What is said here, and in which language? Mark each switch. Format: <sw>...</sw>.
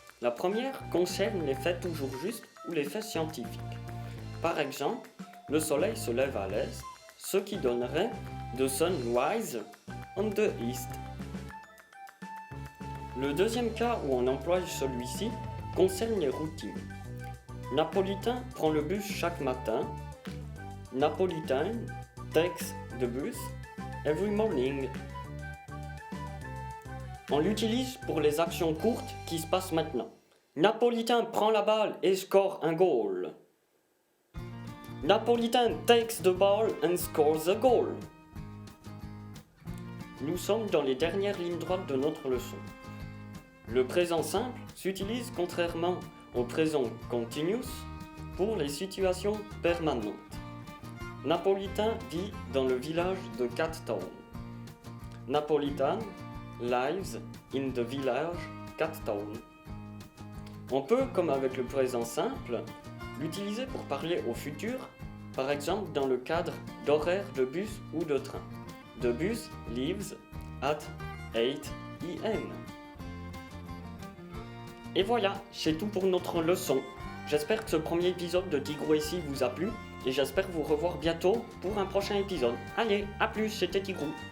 <fr>La première concerne les faits toujours justes ou les faits scientifiques. Par exemple, le soleil se lève à l'est, ce qui donnerait</fr> <en>The sun rise on the east.</en> <fr>Le deuxième cas où on emploie celui-ci concerne les routines. Napolitain prend le bus chaque matin.</fr> <en>Napolitain takes the bus every morning.</en> <fr>On l'utilise pour les actions courtes qui se passent maintenant. Napolitain prend la balle et score un goal.</fr> <en>Napolitain takes the ball and scores a goal.</en> <fr>Nous sommes dans les dernières lignes droites de notre leçon. Le présent simple s'utilise contrairement au présent continuous pour les situations permanentes. Napolitain vit dans le village de Catttown.</fr> <en>Napolitain lives in the village Catttown.</en> <fr>On peut, comme avec le présent simple, l'utiliser pour parler au futur, par exemple dans le cadre d'horaires de bus ou de train.</fr> <en>The bus leaves at 8 am.</en> <fr>Et voilà, c'est tout pour notre leçon. J'espère que ce premier épisode de Tigrou ici vous a plu et j'espère vous revoir bientôt pour un prochain épisode. Allez, à plus, c'était Tigrou.</fr>